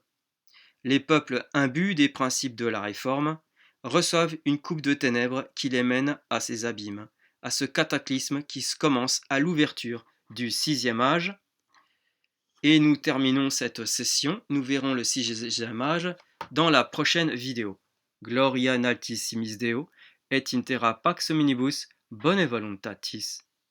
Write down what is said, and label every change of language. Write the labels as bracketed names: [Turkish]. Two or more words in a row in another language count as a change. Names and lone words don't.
[French] Les peuples imbus des principes de la Réforme reçoivent une coupe de ténèbres qui les mène à ces abîmes, à ce cataclysme qui commence à l'ouverture du sixième âge. Et nous terminons cette session, nous verrons le sixième âge dans la prochaine vidéo. [Latin] Gloria in altissimis Deo, et in terra pax omnibus, bone voluntatis.